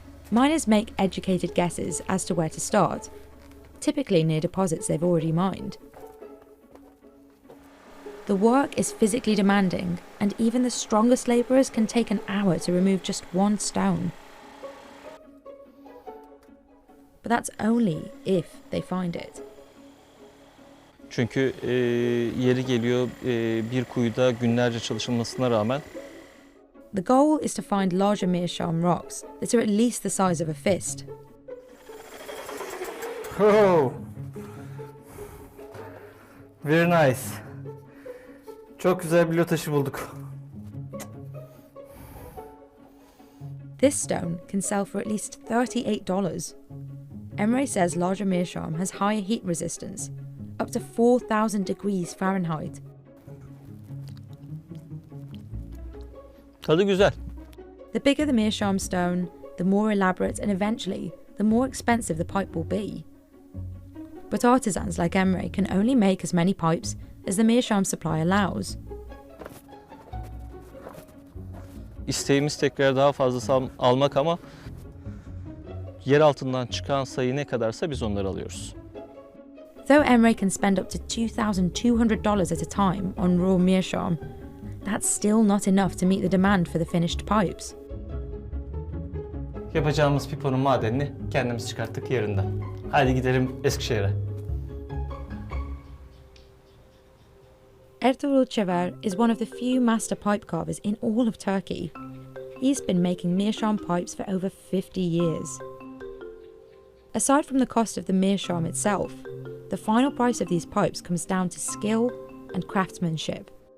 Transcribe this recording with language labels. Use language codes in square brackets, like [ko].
[en] Miners make educated guesses as to where to start, typically near deposits they've already mined. The work is physically demanding, and even the strongest labourers can take an hour to remove just one stone. But that's only if they find it. [tr] Çünkü yeri geliyor bir kuyuda günlerce çalışılmasına rağmen [en] The goal is to find larger meerschaum rocks that are at least the size of a fist. Oh. Very nice. [tr] Çok güzel bir lö taşı bulduk. [en] This stone can sell for at least $38. Emre says larger meerschaum has higher heat resistance, up to 4,000 degrees Fahrenheit. [tr] Tadı güzel. [en] The bigger the meerschaum stone, the more elaborate and eventually the more expensive the pipe will be. But artisans like Emre can only make as many pipes as the meerschaum supply allows. [tr] İsteğimiz tekrar daha fazlası almak ama yer altından çıkan sayı ne kadarsa biz onları alıyoruz. [en] Though Emre can spend up to $2,200 at a time on raw meerschaum, that's still not enough to meet the demand for the finished pipes. [tr] Yapacağımız piponun madenini kendimiz çıkarttık yerinden. Hadi gidelim Eskişehir'e. [en] Ertuğrul Çever is one of the few master pipe carvers in all of Turkey. He's been making meerschaum pipes for over 50 years. Aside from the cost of the meerschaum itself, the final price of these pipes comes down to skill and craftsmanship.